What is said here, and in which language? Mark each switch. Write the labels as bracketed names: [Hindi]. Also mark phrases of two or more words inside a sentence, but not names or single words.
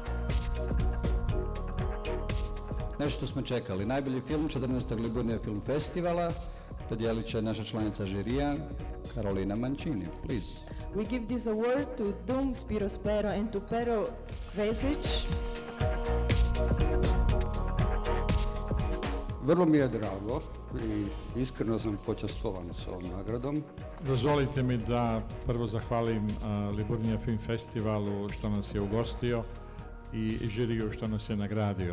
[Croatian] Nešto smo čekali. Najbolji film 14. Liburnija film festivala dodijelit će naša članica žirija Karolina Mancini. [English] Please. We give this award to Dum Spiro Spero and to Pero Kvezić. [Croatian] Vrlo mi je drago i iskreno sam počastvovan s ovom nagradom. Dozvolite mi da prvo zahvalim Liburnija film festivalu što nas je ugostio i žiriju što nas je nagradio.